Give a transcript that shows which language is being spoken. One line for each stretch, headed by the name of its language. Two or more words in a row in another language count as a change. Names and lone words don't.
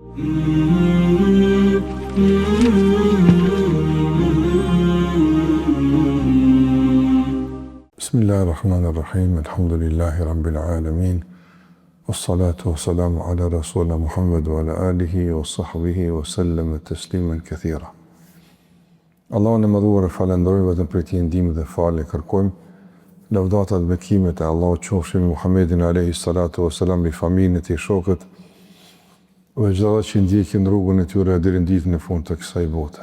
Arabic: Bismillahirrahmanirrahim. الحمد لله رب العالمين والصلاة والسلام على رسولنا محمد وعلى آله وصحبه وسلم تسليما كثيرا.
Albanian: Allahun e madhuar falenderojmë vetëm për ti ndihmë dhe falë kërkojmë. Lavdata dhe bekimet e Allahut qofshin Muhammedin
Arabic: عليه الصلاة والسلام,
Albanian: i familjen e tij, shokët dhe çdo ata që ndjekin rrugën e tyre deri në ditën e fundit të kësaj bote.